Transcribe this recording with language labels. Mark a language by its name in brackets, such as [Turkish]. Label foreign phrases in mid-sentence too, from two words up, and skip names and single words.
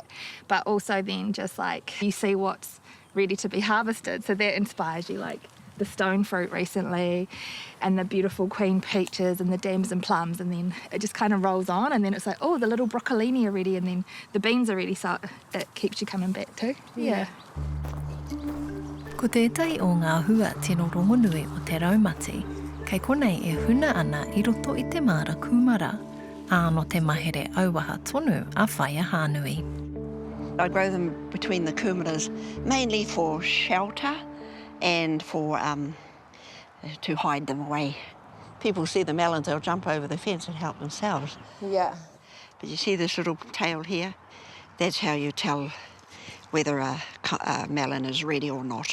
[English] But also then just like you see what's ready to be harvested. So that inspires you, like the stone fruit recently and the beautiful queen peaches and the damson plums, and then it just kind of rolls on, and then it's like, oh, the little broccolini are ready, and then the beans are ready, so it keeps you coming back too. Yeah. [Māori] Ko tētai o ngā hua tino rongonui o te raumati, kei konei e huna ana I roto I te Mara kūmara, āno te mahere auaha tonu a Aunty Hanui. [English] I grow them between the kūmaras, mainly for shelter and for to hide them away. People see the melons, they'll jump over the fence and help themselves. Yeah. But you see this little tail here? That's how you tell whether a melon is ready or not.